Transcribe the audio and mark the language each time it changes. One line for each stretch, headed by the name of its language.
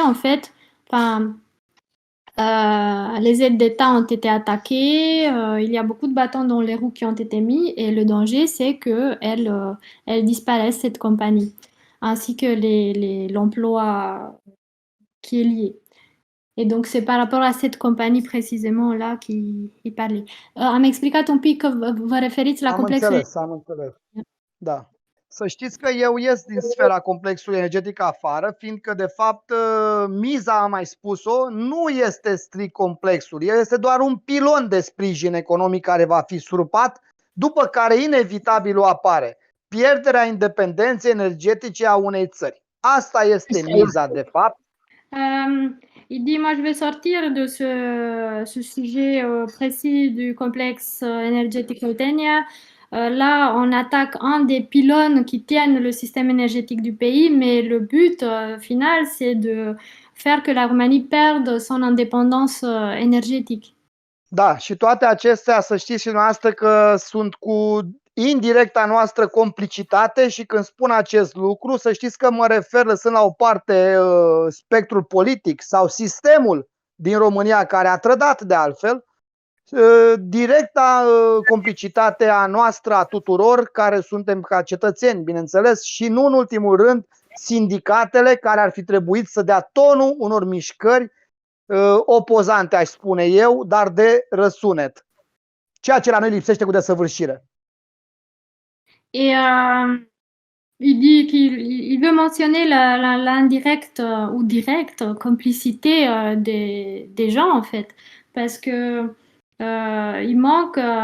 French: En fait, les aides d'État ont été attaquées, il y a beaucoup de bâtons dans les roues qui ont été mis et le danger, c'est qu'elle disparaisse, cette compagnie, ainsi que l'emploi qui est lié. Et donc, c'est par rapport à cette companie précisément là qu'il parlait.
Romanian: Am explicat un pic că vă referiți la complexul... Am înțeles. Da. Să știți că eu ies din sfera complexului energetic afară, fiindcă, de fapt, miza, am mai spus-o, nu este strict complexul. El este doar un pilon de sprijin economic care va fi surpat, după care inevitabil apare pierderea independenței energetice a unei țări. Asta este miza, de fapt.
French: Il dit, moi je vais sortir de ce sujet précis du complexe énergétique Oltenia. Là, on attaque un des pylônes qui tiennent le système énergétique du pays, mais le but final, c'est de faire que la Roumanie perde son indépendance énergétique.
Romanian: Da, și toate acestea, să știți și noastră că sunt cu indirecta noastră complicitate și când spun acest lucru, să știți că mă refer lăsând la o parte spectrul politic sau sistemul din România care a trădat de altfel, directa complicitate a noastră, a tuturor care suntem ca cetățeni, bineînțeles, și nu în ultimul rând sindicatele care ar fi trebuit să dea tonul unor mișcări opozante, aș spune eu, dar de răsunet. Ceea ce la noi lipsește cu desăvârșire.
French: Et il dit qu'il veut mentionner l'indirect ou direct complicité des gens en fait, parce que il manque